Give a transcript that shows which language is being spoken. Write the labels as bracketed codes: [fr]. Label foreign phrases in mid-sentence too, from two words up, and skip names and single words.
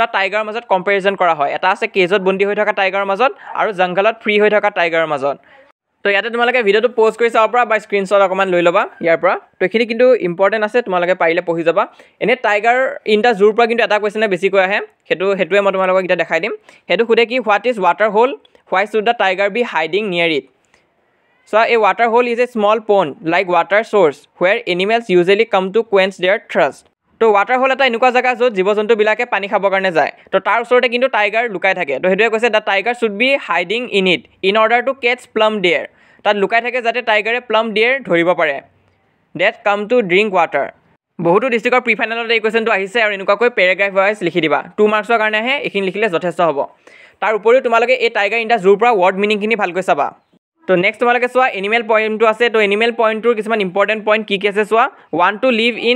[as] টাইগাৰৰ মাজত কম্পেৰিজন কৰা হয় এটা আছে কেজত বন্দী হৈ থকা টাইগাৰৰ মাজত আৰু জংঘলত ফ্ৰী হৈ থকা টাইগাৰৰ মাজত তো ইয়াতে তোমালোকে ভিডিঅ'টো প'জ কৰি চাব পৰা বা স্ক্ৰীনশ্বট অকণমান লৈ ল'বা ইয়াৰ পৰা তো এইখিনি কিন্তু ইম্পৰ্টেণ্ট আছে তোমালোকে পাৰিলে পঢ়ি যাবা এনেই টাইগাৰ ইন দ্য জুৰ পৰা কিন্তু এটা কুৱেশ্যনে বেছিকৈ আহে সেইটোৱে মই তোমালোকক এতিয়া দেখাই দিম সেইটো সোধে কি [en] what is water hole why should the tiger be hiding near it So a water hole is a small pond like water source where animals usually come to quench their thirst. [as] তো [en] water hole [as] এটা এনেকুৱা জায়গা য'ত জীৱ-জন্তুবিলাকে পানী খাবৰ কাৰণে যায় তো তাৰ ওচৰতে কিন্তু টাইগাৰ লুকাই থাকে তো সেইটোৱে কৈছে [en] the tiger should be hiding in it in order to catch plum deer [as] তাত লুকাই থাকে যাতে টাইগাৰে প্লাম ডিয়াৰ ধৰিব পাৰে [en] that come to drink water [as] বহুতো ডিষ্ট্ৰিক্টৰ প্ৰি ফাইনেলত এই কুৱেশ্যনটো আহিছে আৰু এনেকুৱাকৈ [en] paragraph wise [as] লিখি দিবা 2 মাৰ্কছৰ কাৰণেহে এইখিনি লিখিলে যথেষ্ট হ'ব তাৰ উপৰিও তোমালোকে এই টাইগাৰ ইন দ্য জুৰ পৰা ৱৰ্ড মিনিংখিনি ভালকৈ চাবা তো নেক্সট তোমালোকে চোৱা এনিমেল পইণ্টটো আছে তো এনিমেল পইণ্টটোৰ কিছুমান [en] important point [as] কি আছে চোৱা [en] want to live in